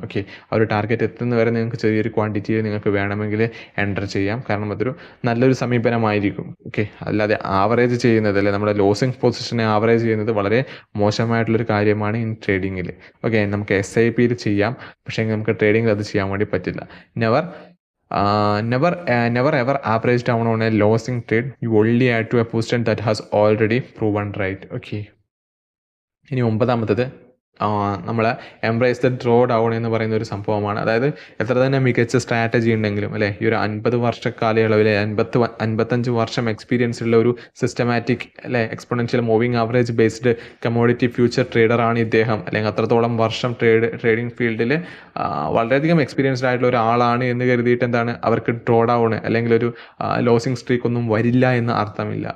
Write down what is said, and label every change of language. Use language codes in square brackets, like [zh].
[ml] Okay, ആ ഒരു target എത്തുന്നവരെ നിങ്ങൾക്ക് ചെറിയൊരു ക്വാണ്ടിറ്റിയിൽ നിങ്ങൾക്ക് വേണമെങ്കിൽ എൻ്റർ ചെയ്യാം. കാരണം അതൊരു നല്ലൊരു സമീപനമായിരിക്കും. ഓക്കെ, അല്ലാതെ ആവറേജ് ചെയ്യുന്നത് അല്ലെ നമ്മുടെ ലോസിങ് പൊസിഷനെ ആവറേജ് ചെയ്യുന്നത് വളരെ മോശമായിട്ടുള്ളൊരു കാര്യമാണ് ഇൻ ട്രേഡിങ്ങിൽ. ഓക്കെ, നമുക്ക് SIPയിൽ ചെയ്യാം, പക്ഷേ നമുക്ക് ട്രേഡിങ്ങിൽ അത് ചെയ്യാൻ വേണ്ടി പറ്റില്ല. [en] Never ever average down on a losing trade. You only add to a position that has already proven right. Okay. [ml] ഇനി 9ാമത്തത് നമ്മൾ [en] embrace the draw down [ml] എന്ന് പറയുന്ന ഒരു സംഭവമാണ്. അതായത് എത്ര തന്നെ മികച്ച സ്ട്രാറ്റജി ഉണ്ടെങ്കിലും അല്ലേ, ഈ ഒരു 50 വർഷ കാലയളവിൽ 55 വർഷം എക്സ്പീരിയൻസ് ഉള്ള ഒരു സിസ്റ്റമാറ്റിക് അല്ലെ exponential moving average based commodity future ട്രേഡറാണ് ഇദ്ദേഹം, അല്ലെങ്കിൽ അത്രത്തോളം വർഷം ട്രേഡിംഗ് ഫീൽഡിൽ വളരെയധികം എക്സ്പീരിയൻസ്ഡ് ആയിട്ടുള്ള ഒരാളാണ് എന്ന് കരുതിയിട്ട് എന്താണ് അവർക്ക് ഡ്രോ ഡൗൺ അല്ലെങ്കിൽ ഒരു ലോസിങ് സ്ട്രീക്ക് ഒന്നും വരില്ല എന്ന് അർത്ഥമില്ല.